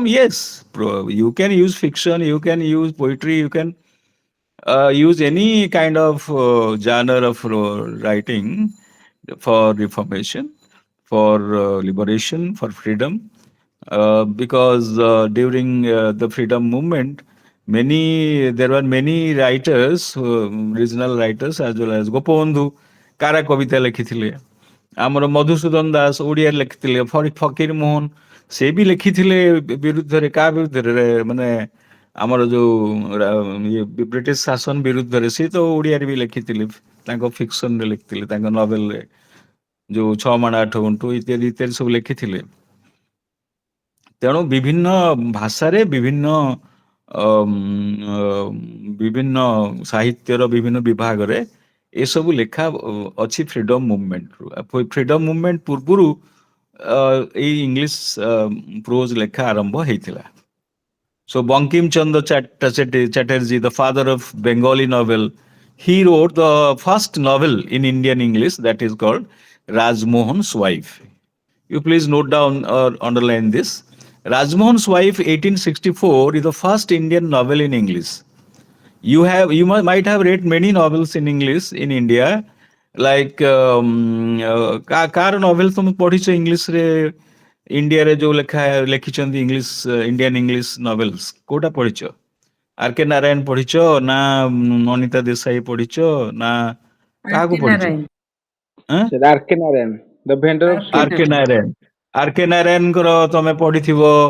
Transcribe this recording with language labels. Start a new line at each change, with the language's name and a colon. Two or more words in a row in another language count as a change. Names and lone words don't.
English: Yes, you can use fiction, you can use poetry, you can use any kind of genre of writing for reformation, for liberation, for freedom. Because during the freedom movement, there were many writers, regional writers as well as
Odia: Gopabandhu କାରା କବିତା ଲେଖିଥିଲେ, ଆମର ମଧୁସୂଦନ ଦାସ ଓଡ଼ିଆରେ ଲେଖିଥିଲେ, ଫକୀର ମୋହନ ସେ ବି ଲେଖିଥିଲେ ବିରୁଦ୍ଧରେ, କାହା ବିରୁଦ୍ଧରେ, ମାନେ ଆମର ଯୋଉ ବ୍ରିଟିଶ ଶାସନ ବିରୁଦ୍ଧରେ। ସେ ତ ଓଡ଼ିଆରେ ବି ଲେଖିଥିଲେ, ତାଙ୍କ ଫିକ୍ସନରେ ଲେଖିଥିଲେ, ତାଙ୍କ ନଭେଲରେ ଯୋଉ ଛଅ ମାଣ ଆଠ ଗୁଣ୍ଠ ଇତ୍ୟାଦି ଇତ୍ୟାଦି ସବୁ ଲେଖିଥିଲେ। ତେଣୁ ବିଭିନ୍ନ ଭାଷାରେ ବିଭିନ୍ନ ସାହିତ୍ୟର ବିଭିନ୍ନ ବିଭାଗରେ ଏସବୁ ଲେଖା ଅଛି
English: freedom movementରୁ। freedom movement
Odia: ପୂର୍ବରୁ ଏଇ
English: English prose
Odia: ଲେଖା ଆରମ୍ଭ ହେଇଥିଲା।
English: So Bankim Chandra Chatterjee, the father of Bengali novel, he wrote the first novel in Indian English that is called Rajmohan's Wife. You please note down or underline this. Rajmohan's Wife, 1864, is the first Indian novel in English. You might have read many novels in English in India, like
Odia: कार novel तुम पढ़िଛ English रे ଇଣ୍ଡିଆରେ ଯୋଉ ଲେଖିଛନ୍ତି
English: Indian English novels
Odia: କୋଉଟା ପଢିଛ? ଆର କେ ନାରାୟଣ ପଢିଛ ନା ନନିତା ଦେଶାଇ ପଢିଛ ନା କାହାକୁ ପଢିଛ? ଆର କେ ନାରାୟଣ, ଦ ଭେଣ୍ଡର ଅଫ ଆର କେ ନାରାୟଣ, ଆର କେ ନାରାୟଣଙ୍କର ତମେ ପଢିଥିବ